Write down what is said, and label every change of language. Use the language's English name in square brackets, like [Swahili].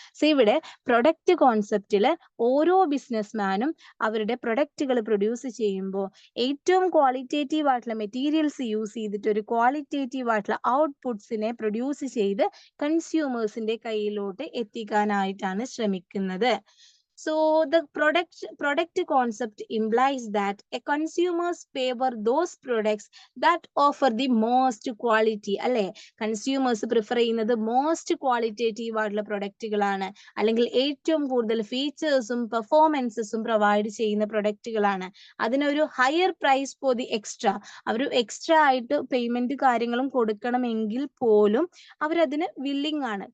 [Malayalam] So ഇവിടെ product കോൺസെപ്റ്റില് ഓരോ ബിസിനസ്മാനും അവരുടെ പ്രൊഡക്റ്റുകൾ പ്രൊഡ്യൂസ് ചെയ്യുമ്പോൾ ഏറ്റവും ക്വാളിറ്റേറ്റീവ് ആയിട്ടുള്ള മെറ്റീരിയൽസ് യൂസ് ചെയ്തിട്ട് ഒരു ക്വാളിറ്റേറ്റീവ് ആയിട്ടുള്ള ഔട്ട്പുട്ട്സിനെ പ്രൊഡ്യൂസ് ചെയ്ത് കൺസ്യൂമേഴ്സിന്റെ കയ്യിലോട്ട് എത്തിക്കാനായിട്ടാണ് ശ്രമിക്കുന്നത്. [English] So the product concept implies that a consumers favor those products that offer the most quality. [Malayalam] അല്ലെ, കൺസ്യൂമേഴ്സ് പ്രിഫർ ചെയ്യുന്നത് മോസ്റ്റ് ക്വാളിറ്റേറ്റീവ് ആയിട്ടുള്ള പ്രൊഡക്റ്റുകളാണ്, അല്ലെങ്കിൽ ഏറ്റവും കൂടുതൽ ഫീച്ചേഴ്സും പെർഫോമൻസസും പ്രൊവൈഡ് ചെയ്യുന്ന പ്രൊഡക്റ്റുകളാണ്. അതിനൊരു higher price for the extra, our extra ആയിട്ട് പേയ്മെന്റ് കാര്യങ്ങളും കൊടുക്കണമെങ്കിൽ പോലും അവരതിന് വില്ലിങ് ആണ്.